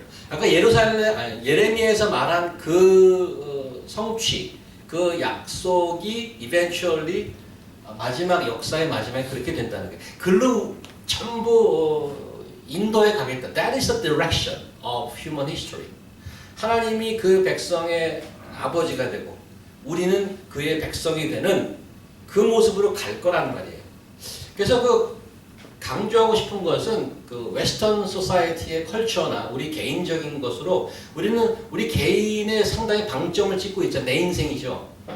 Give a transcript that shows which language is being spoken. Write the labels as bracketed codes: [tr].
[ko] 아까 예레미야에서 말한 그 성취, 그 약속이 eventually 마지막 역사의 마지막에 그렇게 된다는 거예요. 글로 전부 인도에 가겠다. [en] That is the direction of human history. [ko] 하나님이 그 백성의 아버지가 되고 우리는 그의 백성이 되는 그 모습으로 갈 거란 말이에요. 그래서 그 강조하고 싶은 것은 그 웨스턴 소사이어티의 컬처나 우리 개인적인 것으로 우리는 우리 개인의 상당히 방점을 찍고 있죠. 내 인생이죠.